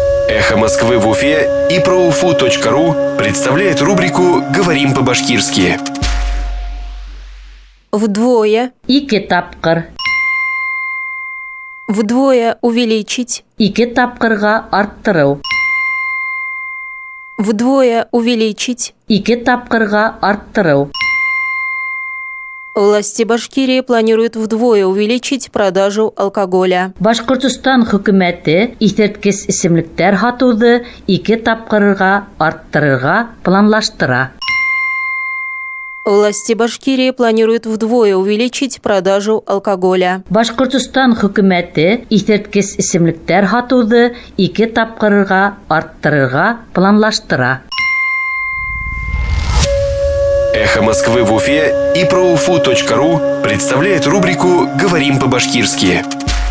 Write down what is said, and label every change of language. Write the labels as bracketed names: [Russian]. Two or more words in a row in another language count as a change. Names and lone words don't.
[Russian] «Эхо Москвы» в Уфе и ProUFU.ru представляет рубрику «Говорим по-башкирски». Вдвое. [Bashkir] Ике тапкыр. [Russian] Вдвое увеличить. [Bashkir] Ике тапкырга арттыру. [Russian] Вдвое увеличить. [Bashkir] Ике тапкырга арттыру. [Russian] Власти Башкирии планируют вдвое увеличить продажу алкоголя. [Bashkir] Башкортостан хөкүмәте исерткес исемлектәр һатуҙы ике тапкырга арттырырга планлаштыра. [Russian] Власти Башкирии планируют вдвое увеличить продажу алкоголя. [Bashkir] Башкортостан хөкүмәте исерткес исемлектәр һатуҙы ике тапкырга арттырырга планлаштыра. [Russian] «Эхо Москвы» в Уфе и ProUFU.ru представляет рубрику «Говорим по-башкирски».